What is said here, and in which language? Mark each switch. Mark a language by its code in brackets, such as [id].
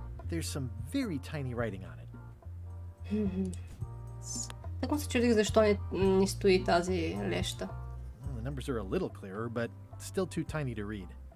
[en] There's some very tiny writing on it. [bg] Так му се чудих защо не стои тази леща. [en] Well, the numbers are a little clearer, but still too tiny to read.